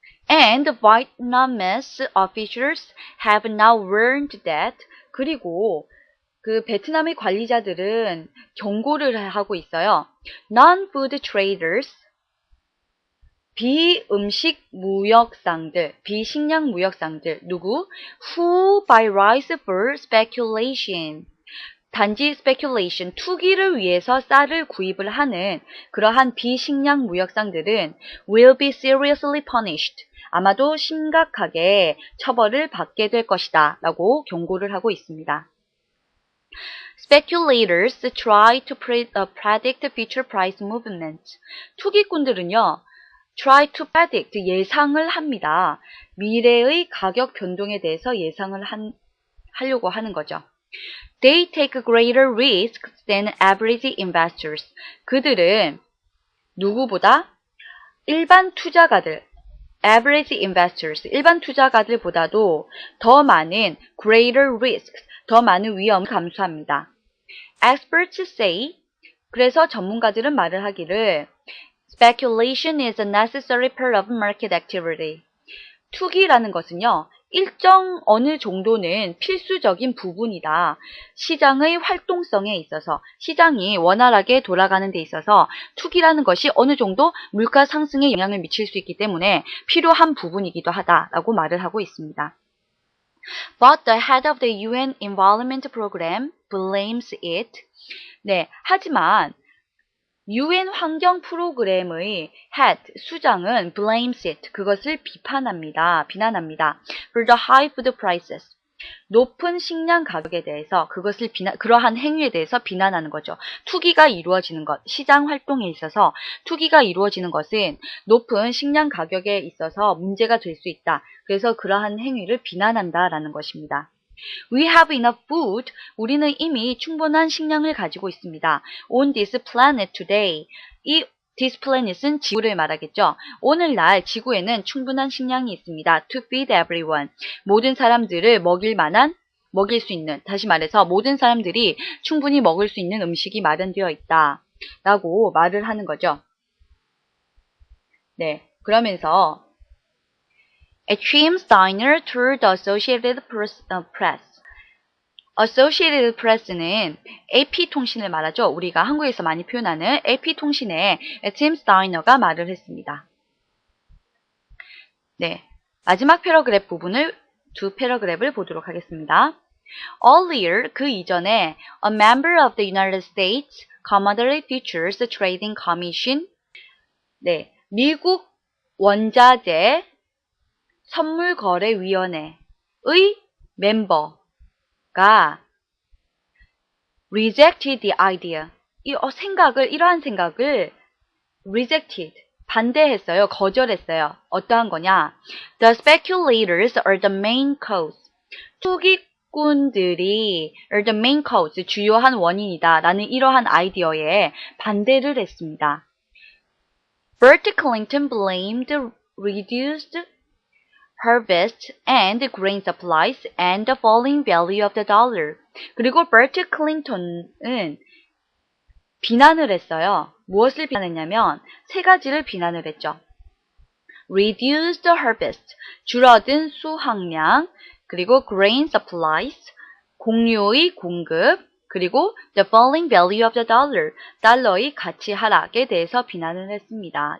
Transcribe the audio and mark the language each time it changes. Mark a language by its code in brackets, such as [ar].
[en] And Vietnamese officials have now warned that [ko] 그리고 그 베트남의 관리자들은 경고를 하고 있어요. [en] Non-food traders [ko] 비음식 무역상들, 비식량 무역상들, 누구? [en] Who buy rice for speculation. [ko] 단지 speculation, 투기를 위해서 쌀을 구입을 하는 그러한 비식량 무역상들은 [en] will be seriously punished. [ko] 아마도 심각하게 처벌을 받게 될 것이다 라고 경고를 하고 있습니다. [en] Speculators try to predict future price movements. [ko] 투기꾼들은요, [en] try to predict, [ko] 예상을 합니다. 미래의 가격 변동에 대해서 예상을 하려고 하는 거죠. [en] They take greater risks than average investors. [ko] 그들은 누구보다 일반 투자가들, [en] average investors, [ko] 일반 투자가들보다도 더 많은 [en] greater risks, [ko] 더 많은 위험을 감수합니다. [en] Experts say, [ko] 그래서 전문가들은 말을 하기를 [en] Speculation is a necessary part of market activity. [ko] 투기라는 것은요, 일정 어느 정도는 필수적인 부분이다. 시장의 활동성에 있어서, 시장이 원활하게 돌아가는 데 있어서 투기라는 것이 어느 정도 물가 상승에 영향을 미칠 수 있기 때문에 필요한 부분이기도 하다라고 말을 하고 있습니다. [en] But the head of the UN Environment Program blames it. [ko] 네, 하지만 UN 환경 프로그램의 head, 수장은 [en] blames it, [ko] 그것을 비난합니다. [en] For the high food prices. [ko] 높은 식량 가격에 대해서 그것을 그러한 행위에 대해서 비난하는 거죠. 투기가 이루어지는 것, 시장 활동에 있어서 투기가 이루어지는 것은 높은 식량 가격에 있어서 문제가 될 수 있다. 그래서 그러한 행위를 비난한다라는 것입니다. [en] We have enough food. [ko] 우리는 이미 충분한 식량을 가지고 있습니다. [en] On this planet today. [ko] 이 [en] this planet [ko] 은 지구를 말하겠죠. 오늘날 지구에는 충분한 식량이 있습니다. [en] To feed everyone. [ko] 모든 사람들을 먹일 수 있는, 다시 말해서 모든 사람들이 충분히 먹을 수 있는 음식이 마련되어 있다. 라고 말을 하는 거죠. 네, 그러면서 H.M. [en] Steiner told the Associated Press. [ko] Associated Press는 AP통신을 말하죠. 우리가 한국에서 많이 표현하는 AP통신에 H.M. Steiner가 말을 했습니다. 네, 마지막 패러그래프 부분을 두 패러그래프를 보도록 하겠습니다. [en] Earlier, [ko] 그 이전에 [en] a member of the United States Commodity Futures Trading Commission, [ko] 네, 미국 원자재 선물거래위원회의 멤버가 [en] rejected the idea. [ko] 이러한 생각을 rejected, 반대했어요. 거절했어요. 어떠한 거냐? [en] The speculators are the main cause. [ko] 투기꾼들이 [en] are the main cause, [ko] 주요한 원인이다. 라는 이러한 아이디어에 반대를 했습니다. [en] Bert Clinton blamed reduced harvest and grain supplies and the falling value of the dollar. [ko] 그리고 버트 클린턴은 비난을 했어요. 무엇을 비난했냐면 세 가지를 비난을 했죠. [en] Reduced harvest, [ko] 줄어든 수확량, 그리고 [en] grain supplies, [ko] 곡류의 공급, 그리고 [en] the falling value of the dollar, [ko] 달러의 가치 하락에 대해서 비난을 했습니다.